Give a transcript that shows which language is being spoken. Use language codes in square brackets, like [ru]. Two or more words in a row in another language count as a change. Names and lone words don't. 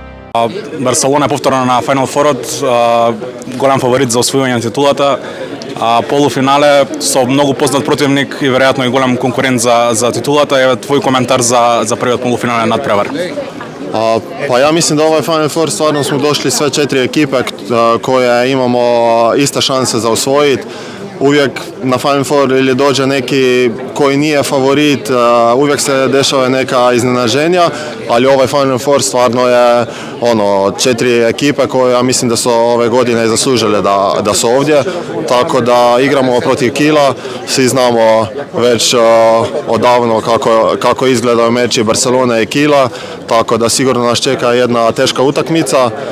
[mk] Барселона е повторно на Final Four, голям фаворит за освојување на титулата. Полуфинале со многу познат противник и веројатно и голем конкурент за титулата. Еве твој коментар за првиот полуфинален надпревар. [hr] Pa ja mislim da ovaj Final Four stvarno smo došli sve 4 ekipe koje imamo iste šanse za osvojiti. Uvijek na Final Four ili dođe neki koji nije favorit, uvijek se dešava neka iznenađenja, ali ovaj Final Four stvarno je 4 ekipe koje ja mislim da su ove godine zaslužile da su ovdje, tako da igramo protiv Kiela, svi znamo već odavno kako izgledaju meči Barcelone i Kiela, tako da sigurno nas čeka jedna teška utakmica.